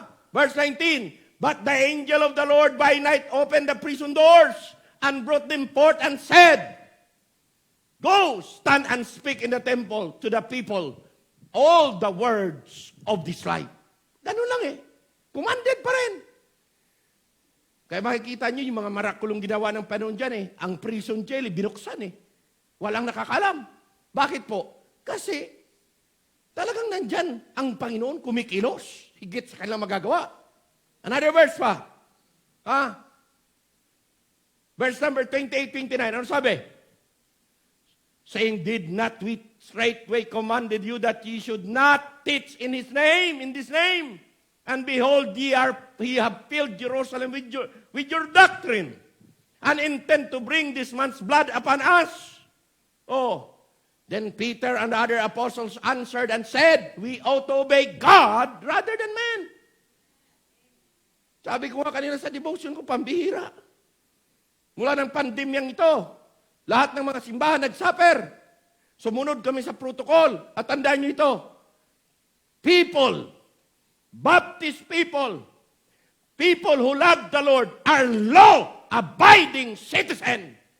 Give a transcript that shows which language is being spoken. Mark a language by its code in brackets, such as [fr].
[en] Verse 19, but the angel of the Lord by night opened the prison doors, and brought them forth, and said, go, stand and speak in the temple to the people all the words of this life. [tl] Ganun lang eh. Commanded pa rin. Kaya makikita nyo yung mga marakulong ginawa ng panahon dyan eh. Ang prison jail, binuksan eh. Walang nakakalam. Bakit po? Kasi talagang nandyan ang Panginoon kumikilos. Higit sa kanilang magagawa. [en] Another verse [tl] pa. [en] Verse number 28-29. [tl] Ano sabi? [en] Saying, did not we straightway commanded you that ye should not teach in His name, in this name? And behold, ye have filled Jerusalem with your doctrine, and intend to bring this man's blood upon us. Oh, then Peter and the other apostles answered and said, we ought to obey God rather than men. [tl] Sabi ko nga kanina sa devotion ko, pambihira. Mula ng pandemyang ito, lahat ng mga simbahan nag-suffer. Sumunod kami sa protocol. At tandaan nyo ito. [en] People, Baptist people who love the Lord are law-abiding citizens.